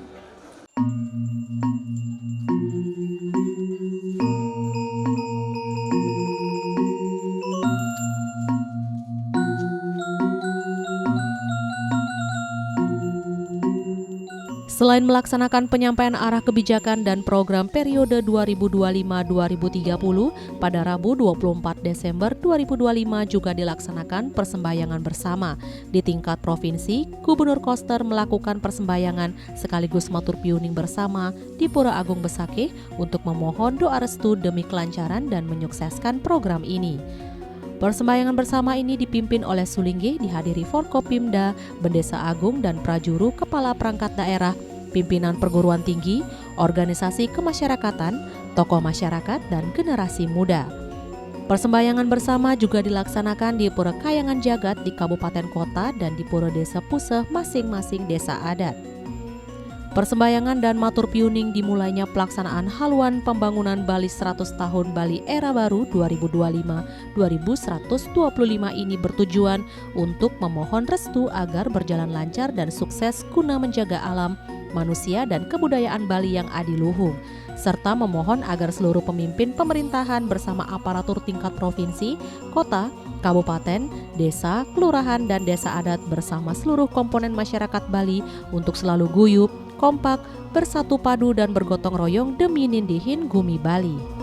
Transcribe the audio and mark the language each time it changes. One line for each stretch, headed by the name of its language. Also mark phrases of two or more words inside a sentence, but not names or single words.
Indonesian: Selain melaksanakan penyampaian arah kebijakan dan program periode 2025-2030, pada Rabu 24 Desember 2025 juga dilaksanakan persembahyangan bersama. Di tingkat provinsi, Gubernur Koster melakukan persembahyangan sekaligus matur piuning bersama di Pura Agung Besakih untuk memohon doa restu demi kelancaran dan menyukseskan program ini. Persembahyangan bersama ini dipimpin oleh Sulinggi, dihadiri Forkopimda, Bendesa Agung, dan Prajuru Kepala Perangkat Daerah, pimpinan perguruan tinggi, organisasi kemasyarakatan, tokoh masyarakat, dan generasi muda. Persembahyangan bersama juga dilaksanakan di Pura Kayangan Jagat di Kabupaten Kota dan di Pura Desa Puseh masing-masing desa adat. Persembahyangan dan matur piuning dimulainya pelaksanaan haluan pembangunan Bali 100 tahun Bali Era Baru 2025-2125 ini bertujuan untuk memohon restu agar berjalan lancar dan sukses guna menjaga alam, manusia, dan kebudayaan Bali yang adiluhung, serta memohon agar seluruh pemimpin pemerintahan bersama aparatur tingkat provinsi, kota, kabupaten, desa, kelurahan, dan desa adat bersama seluruh komponen masyarakat Bali untuk selalu guyup, kompak, bersatu padu dan bergotong royong demi nindihin Gumi Bali.